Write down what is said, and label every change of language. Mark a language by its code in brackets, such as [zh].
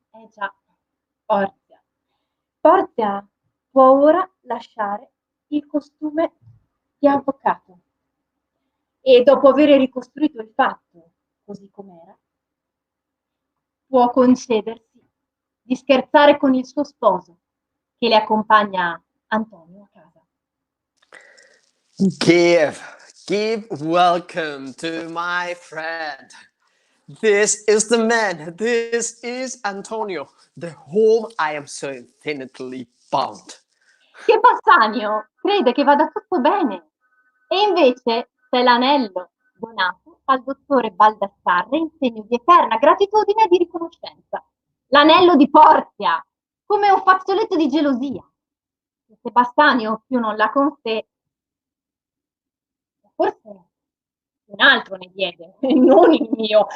[it] Già, Porzia. Porzia può ora lasciare il costume di avvocato. E dopo aver ricostruito il fatto così com'era, può concedersi di scherzare con il suo sposo, che le accompagna Antonio a casa. [en] Give welcome to my friend. This is the man, this is Antonio, the whom I am so infinitely bound. [it] Che Bassanio crede che vada tutto bene, e invece c'è l'anello donato al dottore Baldassarre in segno di eterna gratitudine e di riconoscenza. L'anello di Porzia, come un fazzoletto di gelosia. E se Bassanio più non l'ha con sé, forse un altro ne diede, non il mio.